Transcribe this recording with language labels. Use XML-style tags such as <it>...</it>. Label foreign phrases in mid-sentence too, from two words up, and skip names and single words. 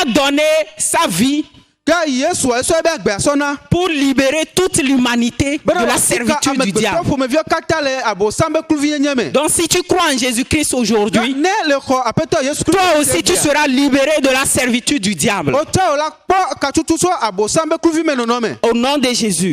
<fr>Donc Jésus a donné sa vie</fr> <ee>Ka Yesu eso ebe agbe asona.</ee> <fr>pour libérer toute l'humanité de la servitude du diable. Donc si tu crois en Jésus-Christ aujourd'hui, toi aussi tu seras libéré de la servitude du diable. Au nom de Jésus.</fr>